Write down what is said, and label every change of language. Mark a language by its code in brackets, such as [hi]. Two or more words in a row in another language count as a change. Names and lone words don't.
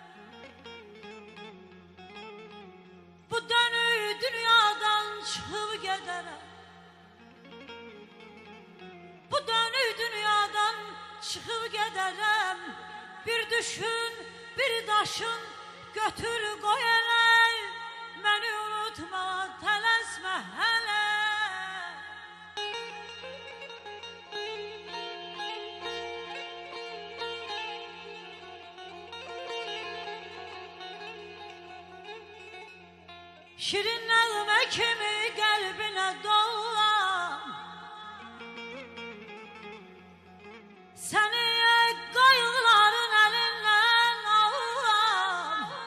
[tr] Bu dönü dünyadan çıkıp giderim. Bu dönü dünyadan çıkıp giderim. [az] Bir düşün, bir daşın götür koy ele, beni unutma, tələsmə hələ. Şirin nəğmə kimi qəlbinə dolam, səni qayğıların əlindən alam.